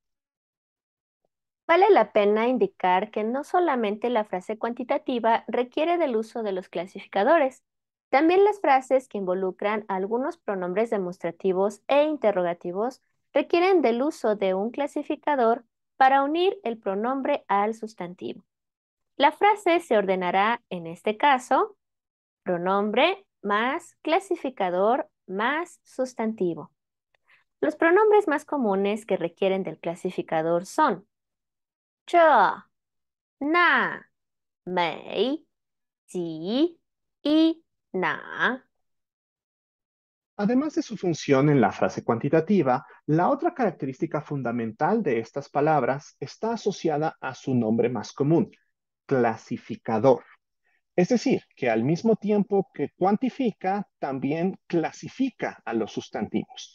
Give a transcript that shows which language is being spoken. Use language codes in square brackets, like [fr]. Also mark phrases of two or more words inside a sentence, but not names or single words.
[es] Vale la pena indicar que no solamente la frase cuantitativa requiere del uso de los clasificadores, también las frases que involucran algunos pronombres demostrativos e interrogativos requieren del uso de un clasificador para unir el pronombre al sustantivo. La frase se ordenará en este caso pronombre más clasificador más sustantivo. Los pronombres más comunes que requieren del clasificador son [zh] 这、那、美、几、一、哪。 [es] Además de su función en la frase cuantitativa, la otra característica fundamental de estas palabras está asociada a su nombre más común, clasificador. Es decir, que al mismo tiempo que cuantifica, también clasifica a los sustantivos.